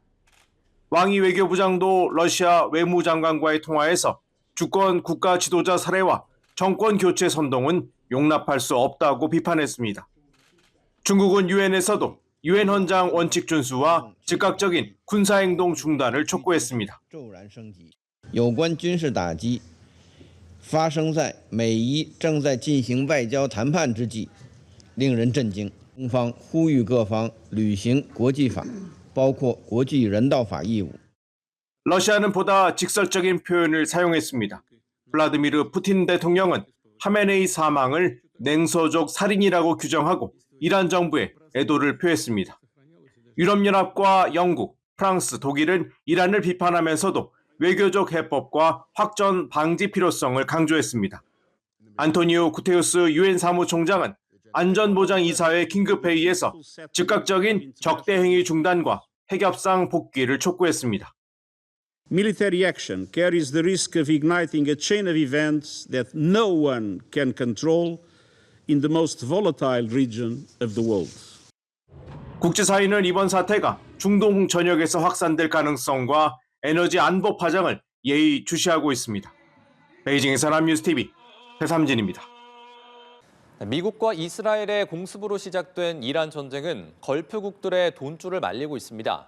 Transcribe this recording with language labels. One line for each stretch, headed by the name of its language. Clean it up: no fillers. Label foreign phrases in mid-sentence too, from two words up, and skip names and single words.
Korean: 왕이 외교부장도 러시아 외무장관과의 통화에서 주권 국가 지도자 살해와 정권 교체 선동은 용납할 수 없다고 비판했습니다. 중국은 유엔에서도 유엔 헌장 원칙 준수와 즉각적인 군사행동 중단을 촉구했습니다.
Chinese: 有关军事打击发生在美伊正在进行外交谈判之际，令人震惊。中方呼吁各方履行国际法，包括国际人道法义务。
Korean: 러시아는 보다 직설적인 표현을 사용했습니다. 블라디미르 푸틴 대통령은 하메네이 사망을 냉소적 살인이라고 규정하고 이란 정부에 애도를 표했습니다. 유럽연합과 영국, 프랑스, 독일은 이란을 비판하면서도 외교적 해법과 확전 방지 필요성을 강조했습니다. 안토니오 구테우스 유엔 사무총장은 안전보장이사회 긴급회의에서 즉각적인 적대행위 중단과 핵협상 복귀를 촉구했습니다.
English: Military action carries the risk of igniting a chain of events that no one can control in the most volatile region of the world.
Korean: 국제사회는 이번 사태가 중동 전역에서 확산될 가능성과 에너지 안보 파장을 예의주시하고 있습니다. 베이징에서 남뉴스TV 배삼진입니다. 미국과 이스라엘의 공습으로 시작된 이란 전쟁은 걸프국들의 돈줄을 말리고 있습니다.